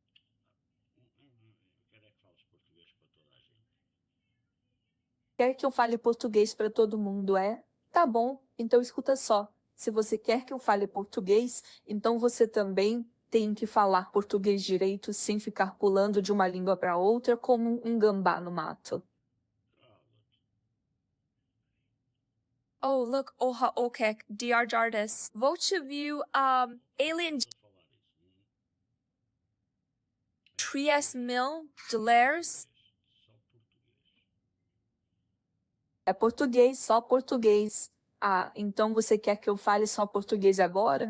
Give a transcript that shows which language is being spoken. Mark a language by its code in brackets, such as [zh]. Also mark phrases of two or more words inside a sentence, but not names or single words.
[pt] quer que eu fale português para todo mundo, é? Tá bom, então escuta só. Se você quer que eu fale português, então você também tem que falar português direito sem ficar pulando de uma língua para outra como um gambá no mato. [en] Oh, look, oha okek, DrJardas. Vote view, alien $3,000. [pt] É português, só português. Ah, então você quer que eu fale só português agora?